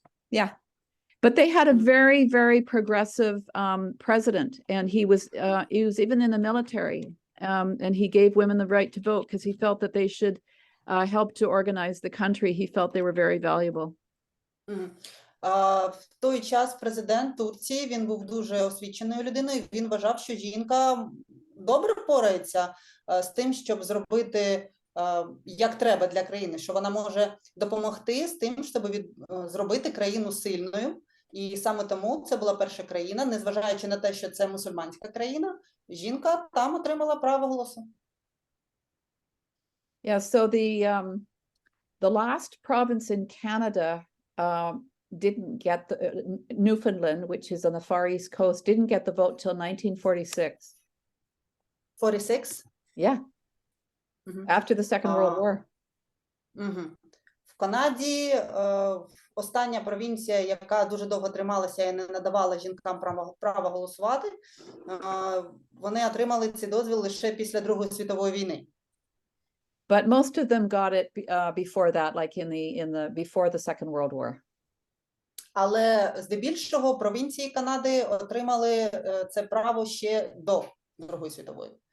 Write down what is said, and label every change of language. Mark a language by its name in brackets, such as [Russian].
[English] Yeah. But they had a very, very progressive president, and he was even in the military, and he gave women the right to vote because he felt that they should help to organize the country. He felt they were very valuable. [Ukrainian] В той час президент Турції, він був дуже освіченою людиною, він вважав, що жінка добре впорається з тим, щоб зробити як треба для країни, що вона може допомогти з тим, щоб зробити країну сильною. І саме тому це була перша країна, незважаючи на те, що це мусульманська країна, жінка там отримала право голосу. [English] Yeah, so the last province in Canada didn't get Newfoundland, which is on the far east coast, didn't get the vote till 1946. 46? Yeah. After the Second World War. [Ukrainian] В Канаді остання провінція, яка дуже довго трималася і не надавала жінкам права голосувати, вони отримали цей дозвіл лише після Другої світової війни. [English] But most of them got it before that, like before the Second World War. [Ukrainian] Але здебільшого провінції Канади отримали це право ще до Другої світової.